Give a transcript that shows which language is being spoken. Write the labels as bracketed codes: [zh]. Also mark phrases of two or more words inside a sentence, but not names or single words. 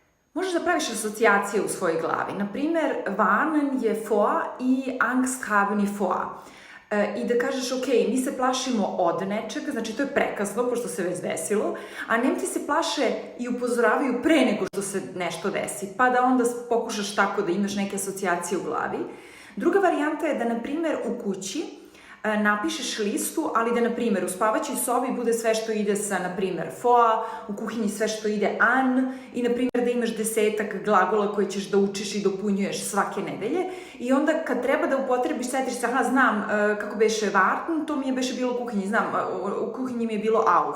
[sr] Možeš da praviš asocijacije u svojoj glavi. Naprimer, warnen je vor i [de] Angst haben [sr] je vor. I da kažeš, ok, mi se plašimo od nečega, znači to je prekasno, pošto se već desilo, a Nemci se plaše i upozoravaju pre nego što se nešto desi, pa da onda pokušaš tako da imaš neke asocijacije u glavi. Druga varijanta je da, na primer, u kući napišeš listu, ali da, na primer, u spavaćoj sobi bude sve što ide sa, na primer, vor, u kuhinji sve što ide an i, na primer, da imaš 10 glagola koje ćeš da učiš i dopunjuješ svake nedelje i onda kad treba da upotrebiš, setiš se, aha, znam kako beše warten, to mi je beše bilo u kuhinji, znam, u kuhinji mi je bilo auf.